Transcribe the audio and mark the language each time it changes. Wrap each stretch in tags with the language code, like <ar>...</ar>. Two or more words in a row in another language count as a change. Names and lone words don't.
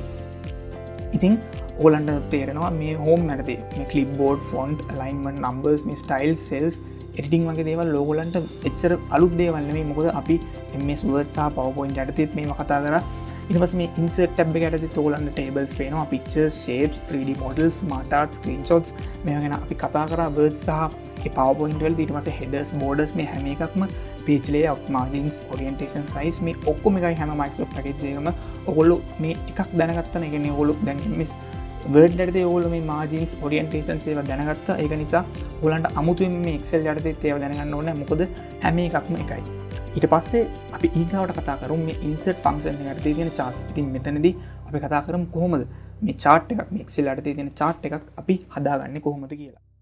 <si>ඉතින් ඕගොල්ලන්ට තේරෙනවා මේ හෝම් යටතේ මේ</si> <en>clipboard, font, alignment, numbers,</en> <si>මේ</si> <en>styles, cells, editing</en> <si>වගේ දේවල් ඕගොල්ලන්ට එච්චර අලුත් දේවල් නෙමෙයි. මොකද අපි MS Word සහ PowerPoint යටතේත් මේව කතා කරා. ඊට පස්සේ මේ</si> <en>insert tab</en> <si>එක යටතේ ඕගොල්ලන්ට tables පේනවා,</si> <en>pictures, shapes, 3D models, smart art, screenshots</en> <si>මේවා ගැන අපි කතා කරා. Word සහ ඒ PowerPoint වලදී ඊට පස්සේ</si> <en>headers, borders</en> <si>මේ හැම එකක්ම</si> <en>page layout, margins, orientation, size</en> <si>මේ ඔක්කොම එකයි හැම Microsoft package එකම. ඔයගොල්ලෝ මේ එකක් දැනගත්තා නම් ඒ කියන්නේ ඔයගොල්ලෝ දැන් MS Word යටතේ ඔයගොල්ලෝ මේ</si> <en>margins, orientations</en> <si>ඒවා දැනගත්තා. ඒක නිසා ඔයගොල්ලන්ට අමුතුවෙන් මේ Excel යටතේ ඒවා දැනගන්න ඕනේ. මොකද හැම එකක්ම එකයි. ඊට පස්සේ අපි ඊගාවට කතා කරමු මේ</si> <en>insert function</en> <si>එකේ තියෙන charts. ඉතින් මෙතනදී අපි කතා කරමු කොහොමද මේ chart එකක් මේ Excel යටතේ තියෙන chart එකක් අපි හදාගන්නේ කොහොමද කියලා.</si>